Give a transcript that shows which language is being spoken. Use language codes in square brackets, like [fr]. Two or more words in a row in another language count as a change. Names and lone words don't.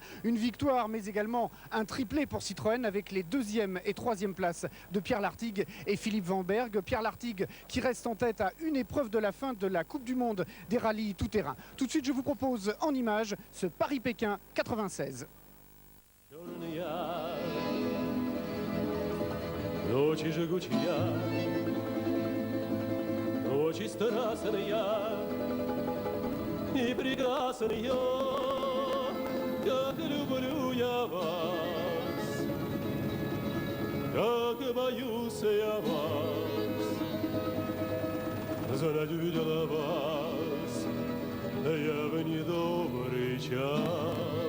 [fr] Une victoire mais également un triplé pour Citroën avec les 2e et 3e places de Pierre Lartigue et Philippe Van Berg. Pierre Lartigue qui reste en tête à une épreuve de la fin de la Coupe du Monde des rallyes tout-terrain. Tout de suite je vous propose en images ce Paris-Pékin 96. [ru] Ночи жгучие, ночи страстные и прекрасные, как люблю я вас, как боюсь я вас, знать увидела вас, я в недобрый час.